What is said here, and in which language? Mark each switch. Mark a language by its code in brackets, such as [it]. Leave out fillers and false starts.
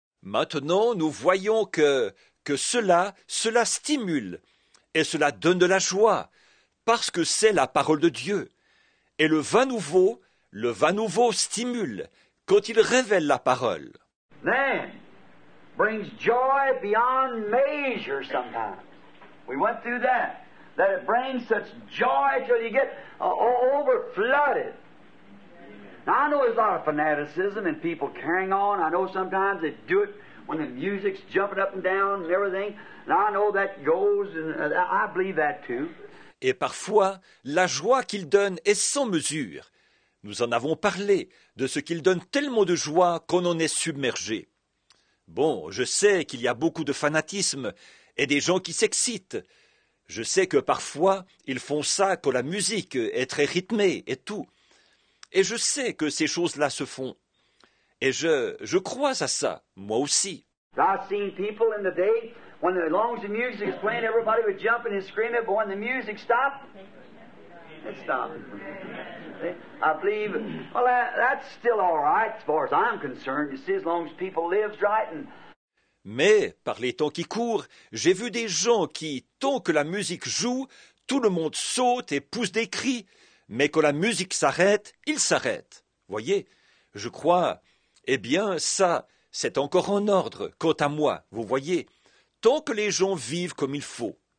[fr] Maintenant, nous voyons que cela stimule et cela donne de la joie parce que c'est la parole de Dieu. Et le vin nouveau stimule quand il révèle la parole. [en] Then brings joy beyond measure sometimes. We went through that it brings such joy till you get overflooded. Now, I know there's a lot of fanaticism and people carrying on. I know sometimes they do it when the music's jumping up and down and everything. And I know that goes, and I believe that too. [fr] Et parfois, la joie qu'il donne est sans mesure. Nous en avons parlé, de ce qu'il donne tellement de joie qu'on en est submergé. Bon, je sais qu'il y a beaucoup de fanatisme et des gens qui s'excitent. Je sais que parfois, ils font ça quand la musique est très rythmée et tout. Et je sais que ces choses-là se font. Et je crois à ça, moi aussi. [en] I've seen people in the day, when as long as the music is playing, everybody would jump and scream it, but when the music stopped, it stopped. I believe, well, that's still all right as far as I'm concerned. You see, as long as people lives right and... [fr] Mais, par les temps qui courent, j'ai vu des gens qui, tant que la musique joue, tout le monde saute et pousse des cris. Mais quand la musique s'arrête, ils s'arrêtent. Voyez, je crois, eh bien, ça, c'est encore en ordre, quant à moi, vous voyez, tant que les gens vivent comme il faut.